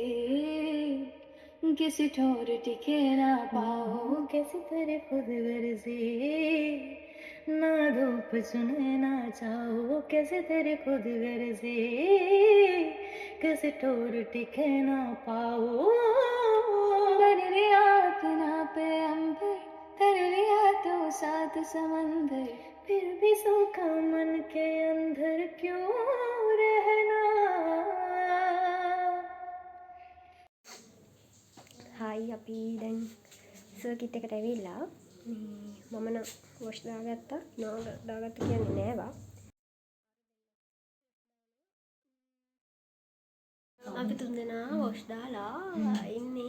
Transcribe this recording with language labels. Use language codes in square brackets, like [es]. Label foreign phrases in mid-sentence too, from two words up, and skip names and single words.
[hi] किसी ठोर टिके ना पाओ कैसे तेरी खुद गर्जी ना धूप सुने ना चाहो कैसे तेरी खुद गर्जी किसी ठोर टिके ना पाओ बन लिया अपना पे अंबर कर लिया तो साथ समंदर फिर भी सूखा मन के अंदर क्यों रहना. [si] හායි අපි දැන් සර්කිට් එකට ඇවිල්ලා මම නම් වොෂ් දාගත්තා. නෝ දාගත්ත කියන්නේ නෑවා. අපි තුන්දෙනා වොෂ් දාලා ඉන්නේ